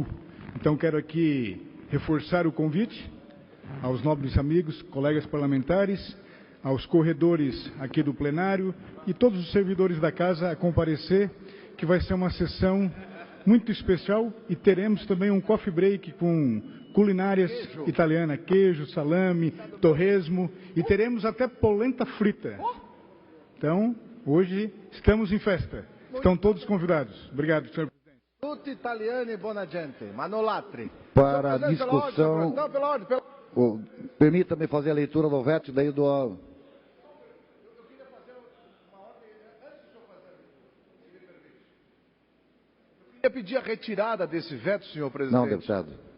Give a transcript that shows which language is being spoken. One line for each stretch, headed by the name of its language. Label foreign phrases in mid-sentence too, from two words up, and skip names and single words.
Portuguese: Então quero aqui reforçar o convite aos nobres amigos, colegas parlamentares, aos corredores aqui do plenário e todos os servidores da casa a comparecer, que vai ser uma sessão muito especial e teremos também um
English: coffee break
Portuguese: com culinárias italianas, queijo, salame, torresmo e teremos até polenta frita. Então, hoje estamos em festa. Estão todos convidados. Obrigado, senhor presidente.
Italian: Tutti italiani e buona gente, ma non latri.
Portuguese: Para a discussão, permita-me fazer a leitura do veto, daí do... Eu pedir a retirada desse veto, senhor presidente. Não, deputado.